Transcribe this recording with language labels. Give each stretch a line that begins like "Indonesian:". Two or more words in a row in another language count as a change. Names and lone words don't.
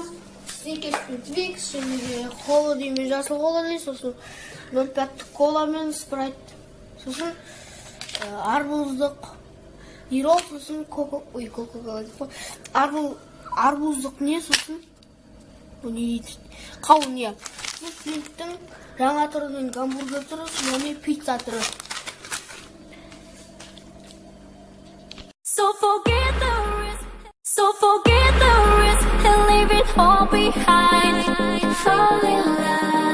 Kazakh: Сникерс пен Твикс, және де холоди мен жасыл холоди, сосын 0,5 кола мен спрайт, сосын арбуздық ирол, сосын арбуздық не, сосын қауын не. Бұл Флинттің жаңа түрінің гамбургер түрі, және пицца түрі.
English: So forget the risk and leave it all behind. Fall in love.